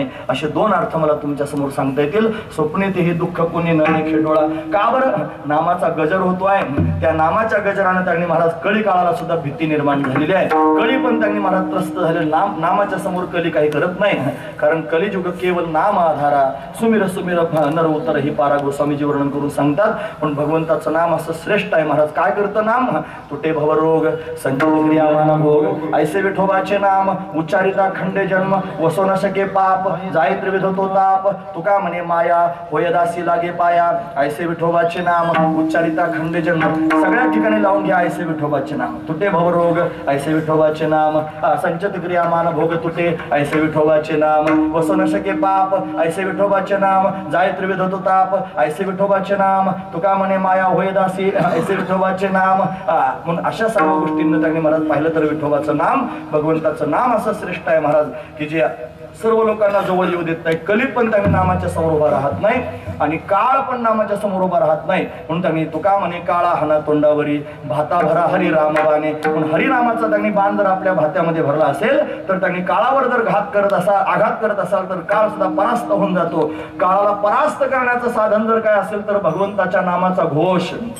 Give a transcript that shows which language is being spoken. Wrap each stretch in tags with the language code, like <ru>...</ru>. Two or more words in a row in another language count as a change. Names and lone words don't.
<mr>असे दोन अर्थ मला तुमच्या समोर सांगता येतील. स्वप्ने ते हे दुःख कोणी न देखे डोळा. का बरं? नामाचा गजर होतो आहे. त्या नामाच्या गजराने त्यांनी महाराज कळी काळाला सुद्धा भीती निर्माण झालेली आहे. कळी पण त्यांनी महाराज त्रस्त झाले. नामाच्या समोर कली काही करत नाही. कारण</mr> <awa>कलियुग केवळ नाम आधारा, सुमिर सुमिर नर उतर ही पारा</awa> <mr>गोस्वामीजी वर्णन करून सांगतात. पण भगवंताचं नाम असं श्रेष्ठ आहे महाराज. काय करतं नाम? तुटे भवरो भोग संचित क्रियामान भोग ऐसे विठोबाचे नाम उच्चारिता खंडे जन्म वसो न शके पाप जाय त्रिविध तो ताप तुका म्हणे माया होय दासी लागे पाया ऐसे विठोबाचे नाम उच्चारिता खंडे जन्म सगळ्या ठिकाणी लावून घ्या ऐसे विठोबाचे नाम तुटे भवरोग ऐसे विठोबाचे नाम संचित क्रियामान भोग तुटे ऐसे विठोबाचे नाम वसो न शके पाप ऐसे विठोबाचे नाम जाय त्रिविध तो ताप ऐसे विठोबाचे नाम तुका म्हणे माया होय दासी ऐसे विठोबाचे नाम म्हणून अशा सर्व गोष्टींना त्यांनी महाराज पाहिलं तर विठोबाचं नाम भगवंताचं नाम असं श्रेष्ठ आहे महाराज की जे सर्व लोकांना जवळ येऊ देत नाही कलीत पण त्यांनी नामाच्या समोर उभा राहत नाही आणि काळ पण नामाच्या समोर उभा राहत नाही म्हणून त्यांनी तुका म्हणे काळा हाना तोंडावरी भाता भरा हरी रामबाने म्हणून हरिनामाचा त्यांनी बाण जर आपल्या भात्यामध्ये भरला असेल तर त्यांनी काळावर जर आघात करत असाल तर काळ सुद्धा परास्त होऊन जातो काळाला परास्त करण्याचं साधन जर काय असेल तर भगवंताच्या नामाचा घोष</mr>